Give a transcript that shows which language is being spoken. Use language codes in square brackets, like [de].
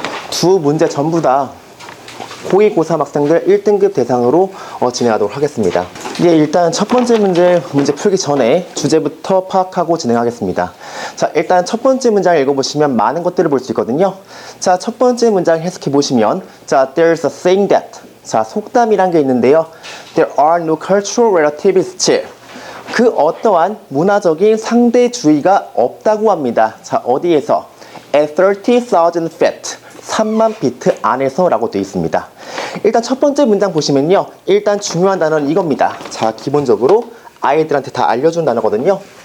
[ko] 두 문제 전부 다 고2, 고3 학생들 1등급 대상으로 진행하도록 하겠습니다. 예, 일단 첫 번째 문제 풀기 전에 주제부터 파악하고 진행하겠습니다. 자, 일단 첫 번째 문장을 읽어보시면 많은 것들을 볼 수 있거든요. 자, 첫 번째 문장 해석해 보시면, 자, [en] there's a saying that. [ko] 자, 속담이란 게 있는데요. [en] There are no cultural relativists. [ko] 그 어떠한 문화적인 상대주의가 없다고 합니다. 자, 어디에서? [en] At 30,000 feet. [ko] 3만 피트 안에서 라고 되어 있습니다. 일단 첫 번째 문장 보시면요. 일단 중요한 단어는 이겁니다. 자, 기본적으로 아이들한테 다 알려준 단어거든요.